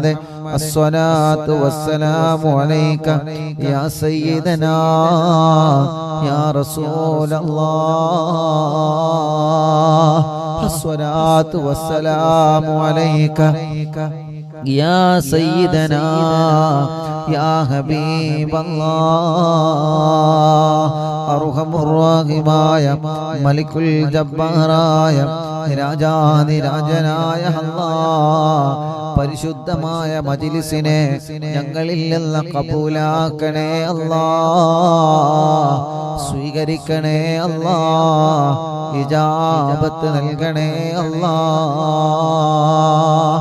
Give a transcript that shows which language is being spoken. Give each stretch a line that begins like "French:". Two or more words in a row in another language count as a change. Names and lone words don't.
Arabic: الصلاة والسلام عليك يا سيدنا يا رسول الله. الصلاة والسلام عليك يا سيدنا يا حبيب الله.
Malayalam: അർഹമുർറാഹിമായ മലിക്കുൽ ജബ്ബാറായ രാജാധിരാജനായ അല്ലാഹ്, പരിശുദ്ധമായ മജ്ലിസിനെ ഞങ്ങളിൽ നിന്ന് കബൂലാക്കണേ അല്ലാഹ്. സ്വീകരിക്കണേ അല്ലാഹ്. ഇജാബത്ത് നൽകണേ അല്ലാഹ്.